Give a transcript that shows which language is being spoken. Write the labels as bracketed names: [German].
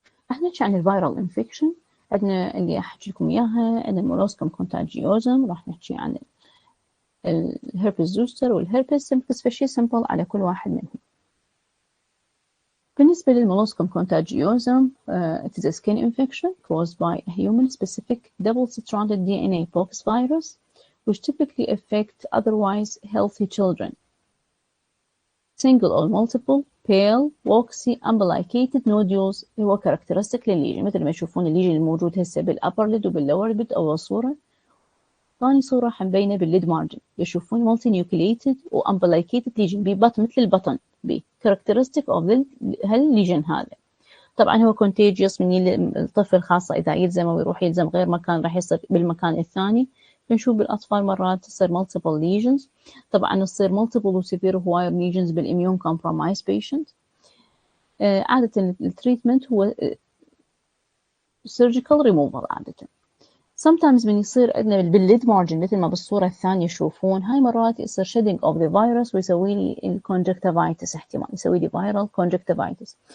[Arabic] احنا نحكي عن الفيرال انفكشن. عندنا اللي احكي لكم اياها، عندنا المولوسكم كونتاجيوزم، راح نحكي عن الهربس زوستر والهربس سيمبلكس، فشي سمبل على كل واحد منهم. بالنسبة للمولوسكم كونتاجيوزم [English] it is a skin infection caused by a human-specific double-stranded DNA pox virus which typically affect otherwise healthy children. Single or multiple, pale, waxy, umbilicated nodules [Arabic] هو characteristic للليجن، مثل ما تشوفون الليجن الموجود هسه بالupper lid وبالlower lid أول صورة. ثاني صورة حنبينه بالليد مارجن، يشوفون [English] multinucleated و umbilicated lesion [Arabic] ببطن مثل البطن characteristic of هالليجن هذا. طبعا هو contagious من الطفل، خاصة إذا يلزم أو يروح يلزم غير مكان راح يصير بالمكان الثاني. بنشوف بالأطفال مرات تصير multiple lesions، طبعا تصير multiple و severe wire lesions بالimmune compromised patient. عادة التريتمنت هو surgical removal عادة. sometimes من يصير عندنا بالليد مارجن مثل ما بالصورة الثانية يشوفون، هاي مرات يصير [English] shedding of the virus [Arabic] ويسوي لي الconjunctivitis، احتمال يسوي لي viral conjunctivitis.